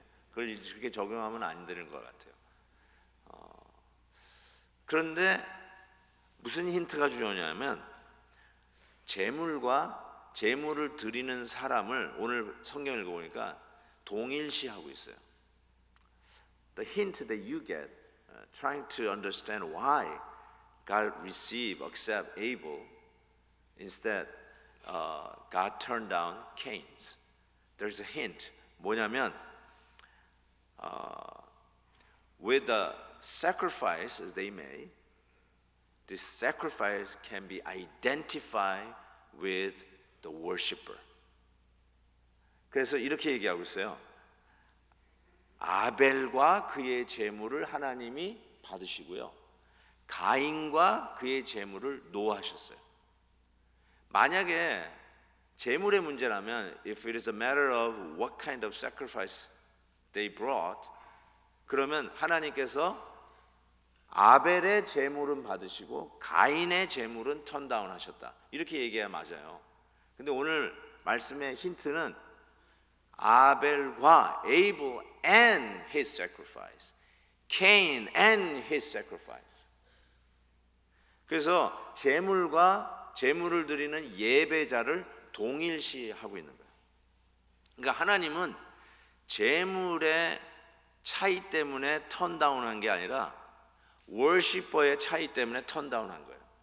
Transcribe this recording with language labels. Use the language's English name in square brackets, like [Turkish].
[Korean] 그걸 이렇게 적용하면 안 되는 것 같아요. 그런데 무슨 힌트가 중요하냐면 제물을 드리는 사람을 오늘 성경 읽어보니까 동일시하고 있어요. [English] The hint that you get trying to understand why God accept Abel instead God turned down Cain's. There's a hint. [Korean] 뭐냐면 [English] with the sacrifices they made, this sacrifice can be identified with the worshiper. [Korean] 그래서 이렇게 얘기하고 있어요. 아벨과 그의 제물을 하나님이 받으시고요, 가인과 그의 제물을 노하셨어요. 만약에 제물의 문제라면 [English] if it is a matter of what kind of sacrifice they brought, [Korean] 그러면 하나님께서 아벨의 제물은 받으시고 가인의 제물은 턴다운 하셨다, 이렇게 얘기해야 맞아요. 근데 오늘 말씀의 힌트는 아벨과 [English] Abel and his sacrifice, Cain and his sacrifice. [Korean] 그래서 제물과 제물을 드리는 예배자를 동일시하고 있는 거예요. 그러니까 하나님은 제물의 차이 때문에 턴다운한 게 아니라 워시퍼의 차이 때문에 턴다운한 거예요.